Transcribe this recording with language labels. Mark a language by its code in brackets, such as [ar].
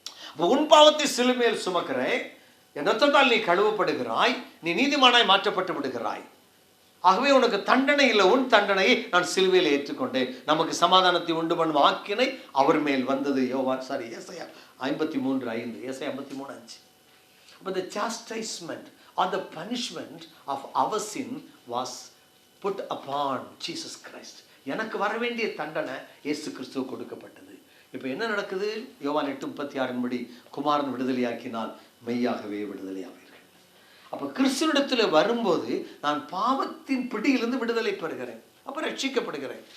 [ta] அப்போ உன் பாவத்தை சிலுவையில் சுமக்கிறேன், என் ரத்தத்தால் நீ கழுவப்படுகிறாய், நீ நீதிமானாய் மாற்றப்பட்டு விடுகிறாய். ஆகவே உனக்கு தண்டனை இல்லை, உன் தண்டனையை நான் சிலுவையில் ஏற்றுக்கொண்டேன். நமக்கு சமாதானத்தை உண்டு பண்ணும் ஆக்கினை அவர் மேல் வந்தது. ஏசாயா 53:5. ஏசாயா 53:5. [en] But the chastisement or the punishment of our sin was put upon Jesus Christ. [ta] எனக்கு வர வேண்டிய தண்டனை இயேசு கிறிஸ்துவுக்கு கொடுக்கப்பட்டது. இப்போ என்ன நடக்குது? யோவான் 8:36 படி குமாரன் விடுதலையாக்கினால் மெய்யாகவே விடுதலையாவீர்கள். அப்போ கிறிஸ்துவிடத்தில் வரும்போது நான் பாவத்தின் பிடியிலிருந்து விடுதலை பெறுகிறேன், அப்போ ரட்சிக்கப்படுகிறேன்.